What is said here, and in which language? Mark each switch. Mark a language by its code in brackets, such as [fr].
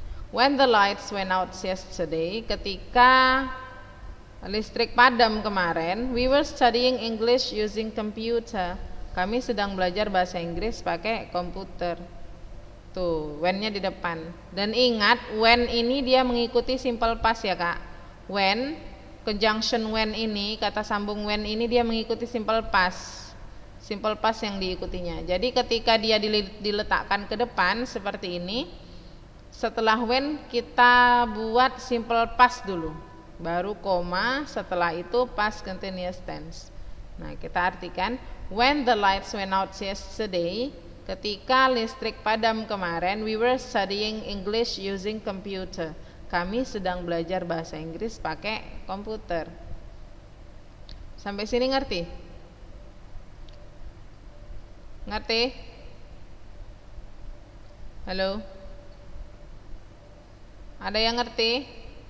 [en] When the lights went out yesterday, [id] ketika listrik padam kemarin, [en] we were studying English using computer. [id] Kami sedang belajar bahasa Inggris pakai komputer. Tuh, when-nya di depan. Dan ingat, when ini dia mengikuti simple past ya Kak. When, conjunction when ini, kata sambung when ini dia mengikuti simple past. Simple past yang diikutinya. Jadi ketika dia diletakkan ke depan seperti ini, setelah when kita buat simple past dulu. Baru koma, setelah itu past continuous tense. Nah, kita artikan [en] when the lights went out yesterday, [id] ketika listrik padam kemarin, [en] we were studying English using computer. [id] Kami sedang belajar bahasa Inggris pakai komputer. Sampai sini ngerti? Ngerti? Halo? Ada yang ngerti?